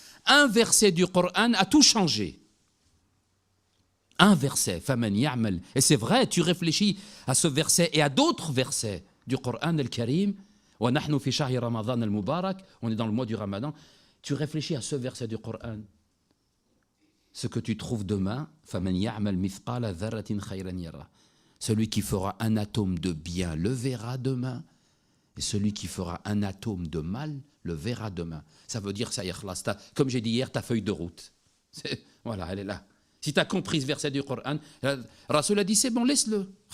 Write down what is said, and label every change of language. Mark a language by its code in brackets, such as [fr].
[fr] Un verset du Coran a tout changé. Un verset. [ar] فَمَنْ يَعْمَلْ. [fr] Et c'est vrai, tu réfléchis à ce verset et à d'autres versets du Coran al-Karim. [ar] وَنَحْنُ فِي شَهْرِ رَمَضَانَ الْمُبَارَكِ. [fr] On est dans le mois du Ramadan. Tu réfléchis à ce verset du Coran. Ce que tu trouves demain, [ar] فَمَنْ يَعْمَلْ مِثْقَالَ ذَرَّةٍ خَيْرًا يَرَهُ. [fr] Celui qui fera un atome de bien le verra demain, et celui qui fera un atome de mal le verra demain. Ça veut dire, ça y est, comme j'ai dit hier, ta feuille de route. Voilà, elle est là. Si tu as compris ce verset du Coran, Rasoul a dit, c'est bon, laisse-le.